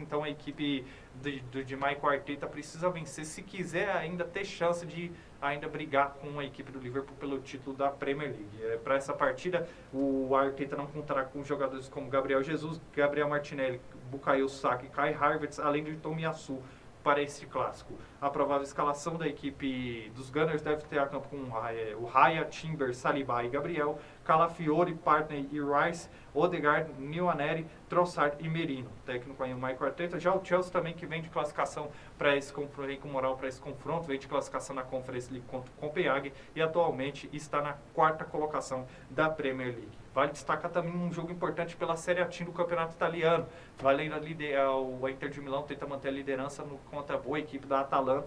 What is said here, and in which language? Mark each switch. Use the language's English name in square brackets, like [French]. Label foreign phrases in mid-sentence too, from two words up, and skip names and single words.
[Portuguese] Então, a equipe de Michael Arteta precisa vencer se quiser ainda ter chance de ainda brigar com a equipe do Liverpool pelo título da Premier League. Para essa partida, o Arteta não contará com jogadores como Gabriel Jesus, Gabriel Martinelli, Bukayo Saka e Kai Havertz, além de Tomiyasu, para esse clássico. A provável escalação da equipe dos Gunners deve ter a campo com o Raya, Timber, Saliba e Gabriel, Calafiori, Partney e Rice, Odegaard, Nwaneri, Trossard e Merino. Técnico aí o Michael Arteta. Já o Chelsea também, que vem de classificação para esse confronto, com moral para esse confronto, vem de classificação na Conference League contra o Copenhague e atualmente está na 4ª colocação da Premier League. Vale destacar também um jogo importante pela Série A do Campeonato Italiano. Valendo a Inter de Milão tenta manter a liderança contra a boa equipe da Atalanta.